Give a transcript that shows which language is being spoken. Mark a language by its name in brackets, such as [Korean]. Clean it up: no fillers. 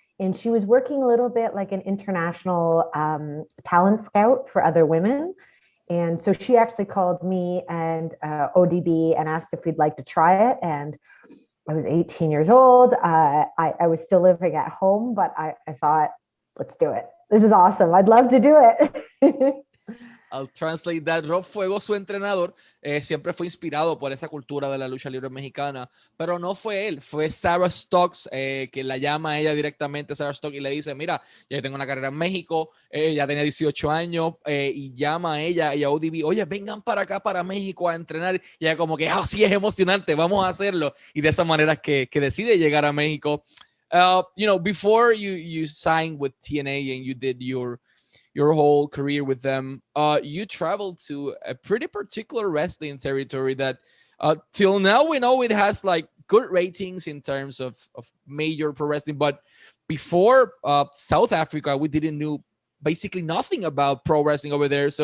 [English] And she was working a little bit like an international talent scout for other women. And so she actually called me and ODB and asked if we'd like to try it. And I was 18 years old. I was still living at home, but I thought, let's do it. this is awesome. I'd love to do it. I'll translate that. [Spanish] Rob Fuego, su entrenador, siempre fue inspirado por esa cultura de la lucha libre mexicana, pero no fue él, fue Sarah Stocks, que la llama a ella directamente, Sarah Stocks, y le dice, mira, ya tengo una carrera en México, ya tenía 18 años, y llama a ella y a ODB, oye, vengan para acá, para México a entrenar, y ella como que, sí, es emocionante, vamos a hacerlo, y de esa manera que decide llegar a México. [English] You know, before you signed with TNA and you did your whole career with them, you traveled to a pretty particular wrestling territory that till now we know it has like good ratings in terms of major pro wrestling, but before South Africa, we didn't know basically nothing about pro wrestling over there.